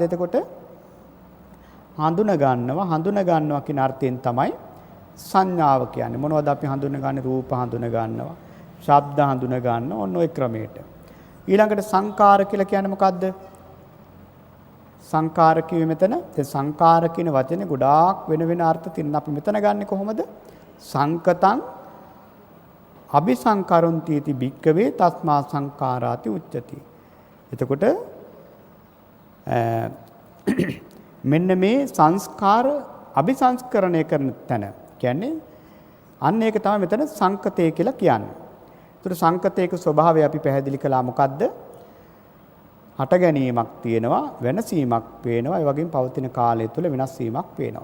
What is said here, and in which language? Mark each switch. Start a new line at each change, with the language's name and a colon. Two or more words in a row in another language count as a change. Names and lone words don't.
Sinhala: එතකොට හඳුන ගන්නවා කියන අර්ථයෙන් තමයි සංඥාව කියන්නේ. මොනවද අපි හඳුනගන්නේ? රූප හඳුන ගන්නවා, ශබ්ද හඳුන ගන්නවා, ඔන්න ඔය ක්‍රමයට. ඊළඟට සංකාර කියලා කියන්නේ මොකද්ද? සංකාර කියේ මෙතන සංකාර කියන වචනේ ගොඩාක් වෙන අර්ථ තියෙනවා. අපි මෙතන ගන්නෙ කොහොමද?
Pali: සංකතං අபிසංකරොන්ති इति භික්කවේ තස්මා සංකාරාති උච්චති.
Sinhala: එතකොට මෙන්න මේ සංස්කාර අபிසංස්කරණය කරන තැන. කියන්නේ අන්න ඒක තමයි මෙතන සංකතය කියලා කියන්නේ. ඒතර සංකතයක ස්වභාවය අපි පැහැදිලි කළා මොකද්ද? හට ගැනීමක් තියෙනවා, වෙනසීමක් පේනවා, ඒ වගේම පවතින කාලය තුළ වෙනස් වීමක් පේනවා.